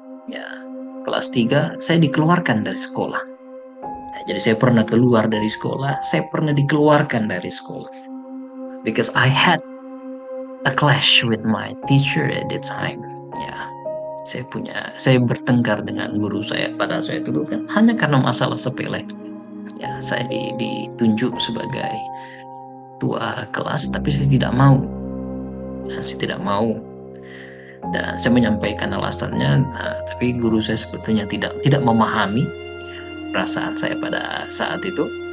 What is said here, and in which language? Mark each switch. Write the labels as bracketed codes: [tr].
[id] Ya, kelas 3 saya dikeluarkan dari sekolah. Nah, jadi saya pernah keluar dari sekolah, saya pernah dikeluarkan dari sekolah. [en] Because I had a clash with my teacher at the time. [id] Ya, saya bertengkar dengan guru saya pada saat itu kan hanya karena masalah sepele. Ya, saya ditunjuk sebagai tua kelas, tapi saya tidak mau. Ya, saya tidak mau. Dan saya menyampaikan alasannya, tapi guru saya sepertinya tidak memahami perasaan saya pada saat itu.